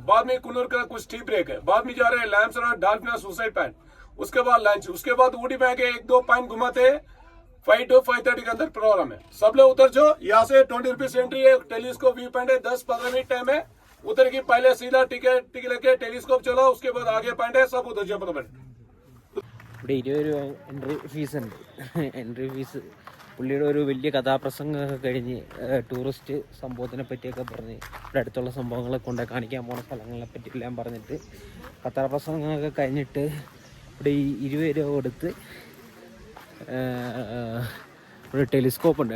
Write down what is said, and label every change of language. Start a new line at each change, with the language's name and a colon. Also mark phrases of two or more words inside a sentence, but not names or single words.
Hindi: बाद में कुन्नूर का कुछ टी ब्रेक है. बाद में जा रहे हैं लैम्सरा, डाल्फिन, सुसाइड पैंट. उसके बाद लंच. उसके बाद ऊटी में आके 1-2 पॉइंट घुमाते 5 to 5:30 के अंदर प्रोग्राम है. सब लोग उतर जो. यहाँ से 20 रुपीज एंट्री है. टेलीस्कोप व्यू पॉइंट है. 10-15 मिनट टाइम है. उतर की पहले सीधा टिकट लेके टेलीस्कोप चलो. उसके बाद आगे पॉइंट है. सब उतर जाओ.
Malayalam: ഇവിടെ 20 രൂപ എൻട്രി ഫീസ് ഉണ്ട്. എൻട്രി ഫീസ് പുള്ളിയുടെ ഒരു വലിയ കഥാപ്രസംഗമൊക്കെ കഴിഞ്ഞ് ടൂറിസ്റ്റ് സംഭവത്തിനെ പറ്റിയൊക്കെ പറഞ്ഞ് ഇവിടെ അടുത്തുള്ള സംഭവങ്ങളെ കൊണ്ട് കാണിക്കാൻ പോണ സ്ഥലങ്ങളെ പറ്റി എല്ലാം പറഞ്ഞിട്ട് കഥാപ്രസംഗമൊക്കെ കഴിഞ്ഞിട്ട് ഇവിടെ ഈ 20 രൂപ കൊടുത്ത് ഒരു ടെലിസ്കോപ്പ് ഉണ്ട്.